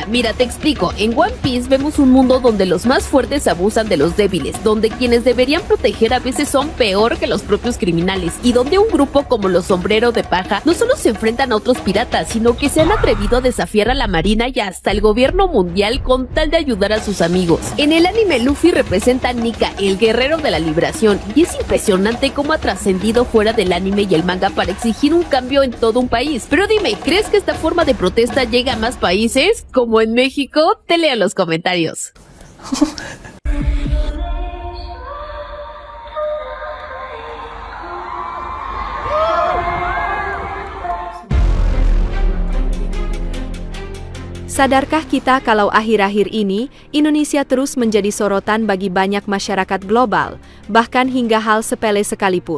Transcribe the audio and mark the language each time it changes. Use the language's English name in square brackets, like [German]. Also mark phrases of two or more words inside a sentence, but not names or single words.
[Spanish] Mira, te explico, en One Piece vemos un mundo donde los más fuertes abusan de los débiles, donde quienes deberían proteger a veces son peor que los propios criminales, y donde un grupo como los sombreros de paja no solo se enfrentan a otros piratas, sino que se han atrevido a desafiar a la marina y hasta el gobierno mundial con tal de ayudar a sus amigos. En el anime, Luffy representa a Nika, el guerrero de la liberación, y es impresionante cómo ha trascendido fuera del anime y el manga para exigir un cambio en todo un país. Pero dime, ¿crees que esta forma de protesta llega a más países? Como en México, te leo en los comentarios. [Indonesian] Sadarkah kita kalau akhir-akhir ini, Indonesia terus menjadi sorotan bagi banyak masyarakat global, bahkan hingga hal sepele sekalipun.